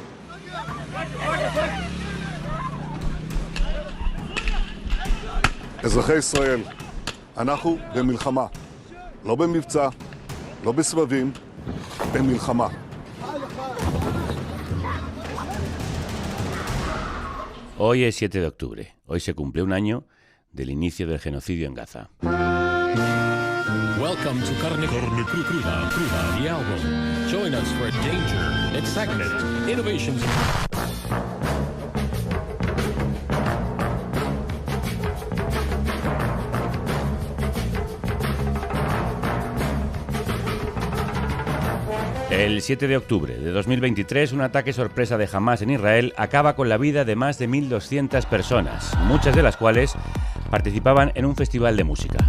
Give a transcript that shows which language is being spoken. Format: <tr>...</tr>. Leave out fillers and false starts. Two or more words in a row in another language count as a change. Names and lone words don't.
<he>אזרחי ישראל, אנחנו במלחמה. לא במבצע, לא בסבבים, במלחמה.</he> <es>Hoy es 7 de octubre. Hoy se cumple un año del inicio del genocidio en Gaza.</es> <en>Welcome to Carne Cruda, the album. Join us for danger, excitement, innovations.</en> <es>El 7 de octubre de 2023, un ataque sorpresa de Hamás en Israel acaba con la vida de más de 1.200 personas, muchas de las cuales participaban en un festival de música.</es>